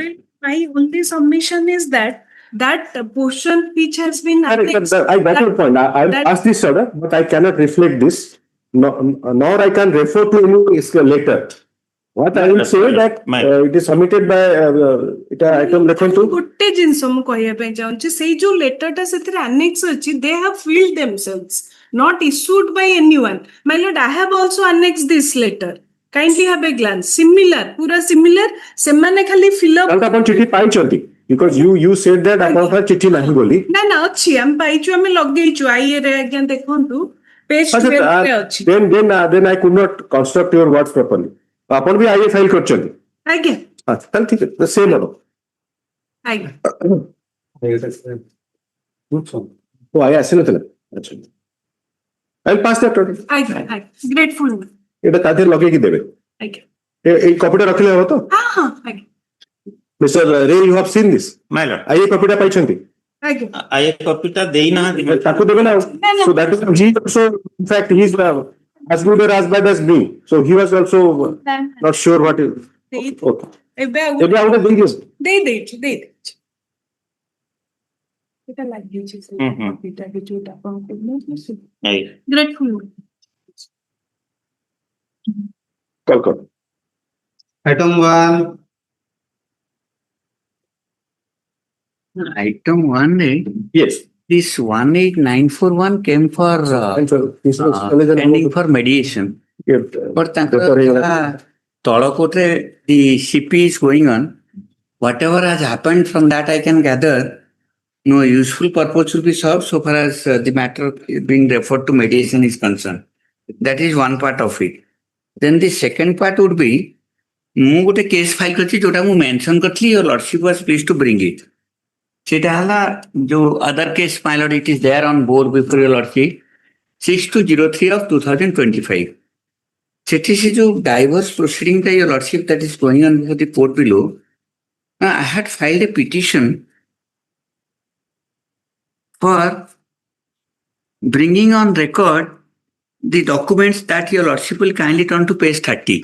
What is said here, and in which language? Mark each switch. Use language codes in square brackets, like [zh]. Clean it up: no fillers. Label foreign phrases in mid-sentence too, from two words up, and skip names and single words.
[en] My only submission is that portion which has been. I annexed, got your point. I've that- asked this order, but I cannot reflect this. Nor I can refer to any letter. What I will say that it is submitted by item referring to. [or] ଗୋଟେ ଜିନିଷ ମୁଁ କହିବା ପାଇଁ ଚାହୁଁଛି ସେଇ ଯୋଉ ଲେଟରଟା ସେଥିରେ annex ଅଛି [en] they have filled themselves not issued by anyone. My lord, I have also annexed this letter. Kindly have a glance. Similar, पूरा similar. [or] ସେମାନେ ଖାଲି [en] fill up. [or] ଆପଣ ଚିଠି ପାଇଛନ୍ତି [en] because you said that [or] ଆପଣଙ୍କ ଚିଠି ନାହିଁ ବୋଲି. ନା ନା ଅଛି ଆମେ ପାଇଛୁ ଆମେ ଲଗେଇଛୁ ଆଇଏ ରେ ଆଜ୍ଞା ଦେଖନ୍ତୁ page 12 ରେ ଅଛି [en] then I could not construct your words properly. [or] ଆପଣ ବି ଆଇଏ ଫାଇଲ କରିଛନ୍ତି. ଆଜ୍ଞା ତାହେଲେ ଠିକ ଅଛି ସେମ୍ ହବ. ଆଜ୍ଞା ଓ ଆଇଏ ଆସିନଥିଲା. [en] ଆଚ୍ଛା I will pass that order. [or] ଆଜ୍ଞା ଗ୍ରେଟଫୁଲ ଏଇଟା ତା ଦେହରେ ଲଗେଇକି ଦେବେ. ଆଜ୍ଞା ଏଇ କପିଟା ରଖିଲେ ହବ ତ? ହଁ ହଁ ଆଜ୍ଞା [en] Mr. Ray, you have seen this. My lord. [or] ଆଇଏ କପିଟା ପାଇଛନ୍ତି. ଆଜ୍ଞା ଆଇ କପିଟା ଦେଇନାହାନ୍ତି। ତାକୁ ଦେବେ ନା. [en] no. So that is he also in fact he is as good or as bad as me. So he was also not sure what is. Okay. [or] ଏବେ ଆଉ ଏବେ ଆଉ ଗୋଟେ ଦେଇଦିଅ. ଦେଇଦେଇଛି ଏଟା ଲାଗିଛି ସେ କପିଟା କି ଯୋଉଟା ଆପଣଙ୍କୁ ଆଇ ଗ୍ରେଟଫୁଲ କର. [en] Item 1, Item 1, Yes. this 18941 came for pending for mediation. But Tala Kotre, the CP is going on. Whatever has happened from that, I can gather no useful purpose will be served so far as the matter being referred to mediation is concerned. That is one part of it. Then the second part would be, [or] ମୁଁ ଗୋଟେ କେସ୍ ଫାଇଲ୍ କରିଛି ଯୋଉଟା ମୁଁ ମେନସନ୍ କରିଥିଲି [en] your lordship was pleased to bring it. [or] ସେଇଟା ହେଲା ଯୋଉ [en] other case my lord it is there on board before your lordship 6203 of 2025. [or] ସେଠି ସେ ଯୋଉ [en] divorce proceeding ଟା your lordship that is going on before the court below, I had filed a petition for bringing on record the documents that your lordship will kindly turn to page 30.